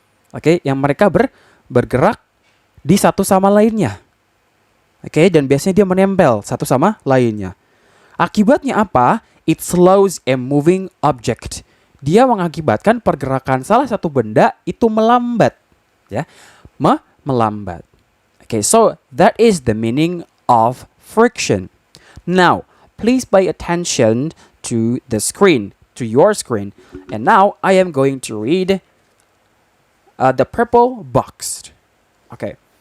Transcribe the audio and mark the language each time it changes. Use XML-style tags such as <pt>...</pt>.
<id>Oke, yang mereka bergerak di satu sama lainnya. Oke, dan biasanya dia menempel satu sama lainnya. Akibatnya apa?</id> <en>It slows a moving object.</en> <id>Dia mengakibatkan pergerakan salah satu benda itu melambat, ya. Melambat.</id> <en>Okay, so that is the meaning of friction. Now, please pay attention to the screen, to your screen. And now I am going to read the purple box. Okay.</en>